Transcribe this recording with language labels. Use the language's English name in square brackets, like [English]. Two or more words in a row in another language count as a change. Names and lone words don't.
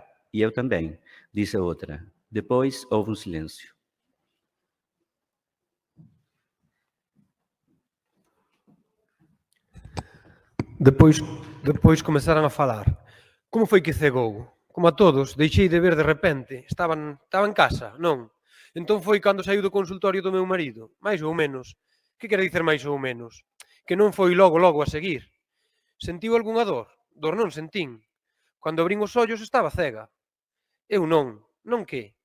[Portuguese] "E eu também," disse a outra. Depois houve um silêncio. Depois começaram a falar. Como foi que cegou? Como a todos, deixei de ver de repente. [Galician] Estaba en casa, non? Entón foi cando saiu do consultorio do meu marido. Mais ou menos. Que quere dicer máis ou menos? Que non foi logo a seguir. Sentiu algunha dor? Dor non sentín. Cando abrín os ollos estaba cega. Eu non. Non que?